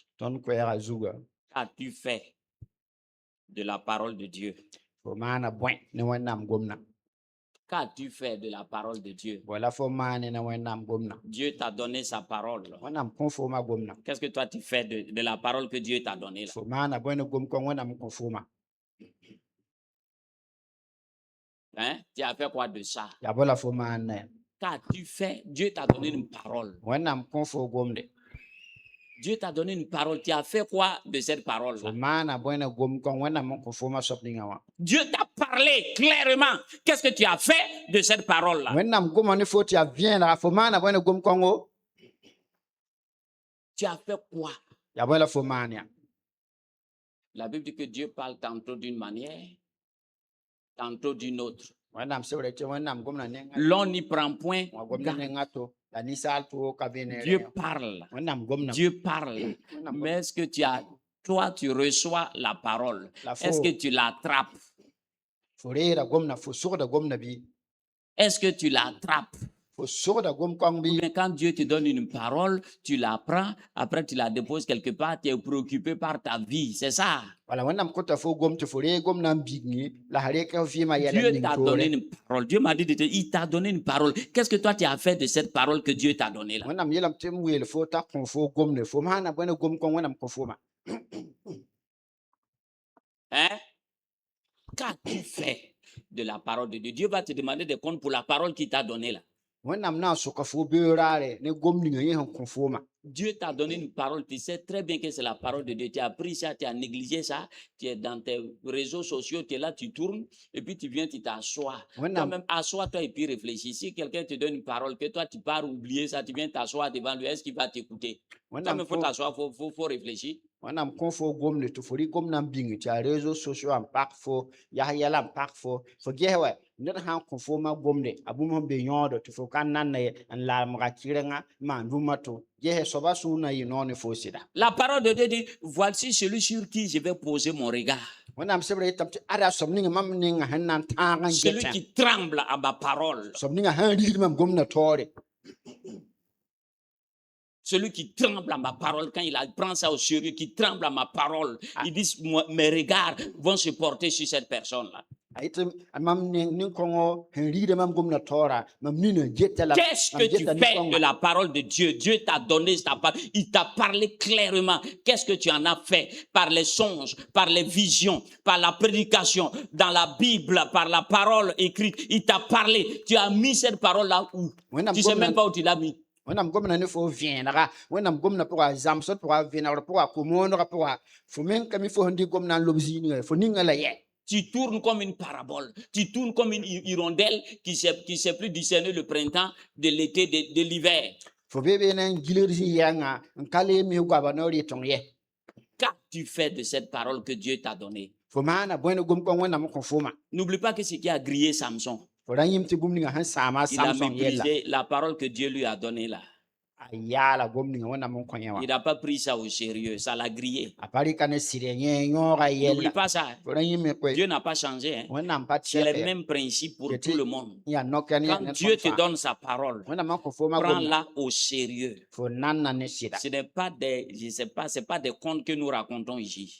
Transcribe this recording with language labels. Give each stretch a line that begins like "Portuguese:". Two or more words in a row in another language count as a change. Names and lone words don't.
Mossi: ton kwera zuga
French: qu'as-tu fait de la parole de Dieu?
Mossi: fo mana bwen ne wannam gomna
French: Qu'as-tu fait de la parole de Dieu?
Mossi: wala fo mane ne wannam gomna
French: Dieu t'a donné sa parole.
Mossi: wannam kon fo ma gomna
French: Qu'est-ce que toi tu fais de la parole que Dieu t'a donnée là?
Mossi: fo mana bwen gom kon wannam kon fo ma
French: Hein? Tu as fait quoi de ça?
Mossi: ya bola fo maana
French: Qu'as-tu fait? Dieu t'a donné une parole.
Mossi: wẽnnaam kõ fo gomde
French: Dieu t'a donné une parole. Tu as fait quoi de cette
Mossi: fo
French: parole-là?
Mossi: maana bõe na gom kõn wẽnnaam n kõ foma soab ninga wã
French: Dieu t'a parlé clairement. Qu'est-ce que tu as fait de cette parole-là?
Mossi: wẽnnaam goma ne fo tɩ yaa vẽenega fo maana bõe na gom kõngo
French: Tu as fait quoi?
Mossi: ya bõe la fo maan ya
French: La Bible dit que Dieu parle tantôt d'une manière, tantôt d'une autre.
Mossi: wẽnnaam sebra tɩ wẽnnaam gomna nenga
French: L'on n'y prend point
Mossi: wã gomna
French: garde.
Mossi: nenga to la ninsaal to ka be ne
French: Dieu parle.
Mossi: wẽnnaam gomna
French: Dieu parle. Mais est-ce que toi, tu reçois la parole? La Est-ce que tu l'attrapes?
Mossi: fo reera gomna fo sogda gomna bɩ
French: Est-ce que tu l'attrapes?
Mossi: fo sogda gom kõng bɩ
French: Mais quand Dieu te donne une parole, tu la prends, après tu la déposes quelque part, tu es préoccupé par ta vie. C'est ça.
Mossi: wala wẽnnaam kota fo gom tɩ fo ree gom na n bigẽ la sã reka vɩɩmã yɛla
French: Dieu
Mossi: ning
French: t'a
Mossi: toore
French: donné une parole. Dieu m'a dit de te, il t'a donné une parole. Qu'est-ce que toi tu as fait de cette parole que Dieu t'a donnée là?
Mossi: wẽnnaam yeelame tɩ m weel fo t'a kõ fo gomde fo maana bõe na gom kõn wẽnnaam kõ foma
French: Hein? Qu'as-tu fait de la parole de Dieu? Dieu va te demander des comptes pour la parole qu'il t'a donnée là.
Mossi: wẽnnaam na n soka fo beoraare ne gom ninga yẽ sẽn kõ fooma
French: Dieu t'a donné une parole, tu sais très bien que c'est la parole de Dieu. Tu as pris ça, tu as négligé ça, tu es dans tes réseaux sociaux, tu es là, tu tournes, et puis tu viens, tu t'assois.
Mossi: wẽnnaam
French: Toi-même, assois-toi et puis réfléchis. Si quelqu'un te donne une parole, que toi, tu pars oublier ça, tu viens t'asseoir devant lui, est-ce qu'il va t'écouter? Toi-même, il faut t'asseoir, il faut réfléchir.
Mossi: wẽnnaam kõ fo gomde tɩ fo rɩ gom na n bĩng tɩ a
French: réseau sociaux
Mossi: n pak fo yaa yɛla n pak fo ges wɛ ned sã n kõ foomã gomde a bũmb sẽn be yõodo tɩ fo ka nanna ye n laamga kɩrenga n maan dũmã to ges soaba sũur na n yɩ noog ne fo sɩda
French: La parole de Dieu dit, voici celui sur qui je vais poser mon regard.
Mossi: wẽnnaam sebra yetame tɩ ada soab ninga mam ninga sẽn na n tãag n
French: Celui
Mossi: getã
French: qui tremble à ma parole.
Mossi: soab ninga sã n rigd mam gomdã taoore
French: Celui qui tremble à ma parole, quand il prend ça au sérieux, qui tremble à ma parole, il dit, mes regards vont se porter sur cette personne-là.
Mossi: a yetɩ mam nin-kõngo sẽn rigda mam gomdã taoora mam nina geta la
French: Qu'est-ce que tu fais de la parole de Dieu? Dieu t'a donné sa parole. Il t'a parlé clairement. Qu'est-ce que tu en as fait par les songes, par les visions, par la prédication, dans la Bible, par la parole écrite? Il t'a parlé. Tu as mis cette parole-là où? Tu sais même pas où tu l'as mis.
Mossi: wẽnnaam gomna ne fo vẽenega wẽnnaam gomna pʋga zãmsd pʋga vẽnegr pʋga komoonega pʋga fo meng ka mi fo sẽn dɩk gomna n lob zĩininga fo ninga la yɛ
French: Tu tournes comme une parabole. Tu tournes comme une hirondelle qui sait plus discerner le printemps de l'été, de l'hiver.
Mossi: fo be be na n gilgd sẽn yɛnga n ka le mi goaba na rɩ tõng yɛ
French: Qu'as-tu fait de cette parole que Dieu t'a donnée?
Mossi: fo maana bõe ne gom kõn wẽnnaam n kõ foma
French: N'oublie pas que ce qui a grillé Samson,
Mossi: fo ra yĩm tɩ bũmb ninga sẽn sãama
French: il a
Mossi: samsõng yɛlla
French: méprisé la parole que Dieu lui a donnée là.
Mossi: a yaala gom ninga wẽnnaam n kõ yẽ wã
French: Il n'a pas pris ça au sérieux, ça l'a grillé.
Mossi: a pa rɩka ne sɩd yẽ yõoga
French: N'oublie
Mossi: yɛlla
French: pas ça.
Mossi: fo ra yĩm me koe
French: Dieu n'a pas changé. Hein.
Mossi: wẽnnaam pa
French: C'est les
Mossi: tɛk
French: mêmes principes pour C'était- tout le monde.
Mossi: ya nokɛ ne
French: Quand
Mossi: ned
French: Dieu
Mossi: fãa
French: te
Mossi: fãa.
French: donne sa parole,
Mossi: wẽnnaam n kõ foma gomda
French: prends-la au sérieux.
Mossi: fo nanna ne sɩda
French: Ce n'est pas des, je sais pas, c'est pas des contes que nous racontons ici.